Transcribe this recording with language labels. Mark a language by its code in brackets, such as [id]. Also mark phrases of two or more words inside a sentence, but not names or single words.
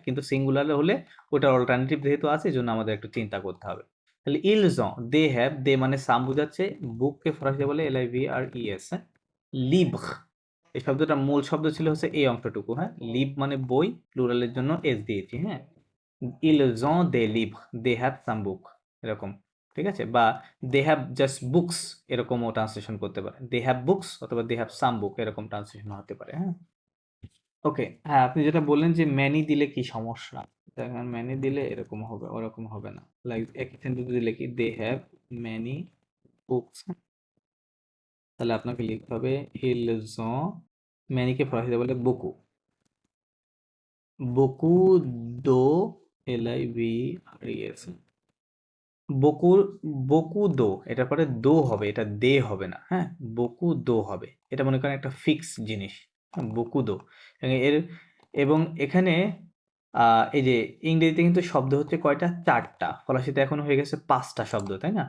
[bn] কিন্তু সিঙ্গুলার হলে ওটার অল্টারনেটিভ যেহেতু আছে, এই জন্য আমাদের একটু চিন্তা করতে হবে। তাহলে ইল জ দে হ্যাভ, দে মানে সাম বোঝাচ্ছে, বুককে ফরাসি বলে LIVRES। লিব্র, এই শব্দটা মূল শব্দ ছিল হচ্ছে এই অংশটুকু। হ্যাঁ, লিভ মানে বই, প্লুরালের জন্য এস দিয়েছি। হ্যাঁ, [fr] ils ont des livres, [en] they have some book, [bn] এরকম, ঠিক আছে। বা [en] they have just books, [bn] এরকমও ট্রান্সলেশন করতে পারে। [en] they have books [bn] অথবা [en] they have some book, [bn] এরকম ট্রান্সলেশন হতে পারে। হ্যাঁ, ওকে। হ্যাঁ, আপনি যেটা বললেন যে ম্যানি দিলে কি সমস্যা, দেখেন ম্যানি দিলে এরকম হবে, ওরকম হবে না। লাইক একই সেন্টেন্স দিলে কি [en] they have many books, [bn] তাহলে আপনাকে লিখতে হবে [fr] ils ont, [bn] ম্যানিকে ফরাসিতে বলে beaucoup, [fr] beaucoup de LIVRES, [bn] বকু, [fr] beaucoup de, [bn] এটার পরে দো হবে, এটা দে হবে না। হ্যাঁ, [fr] beaucoup de [bn] হবে, এটা মনে করেন একটা ফিক্স জিনিস। [fr] beaucoup de [bn] এর, এবং এখানে এই যে ইংরেজিতে কিন্তু শব্দ হচ্ছে কয়টা, 4টা, ফরাসিতে এখন হয়ে গেছে 5টা শব্দ, তাই না।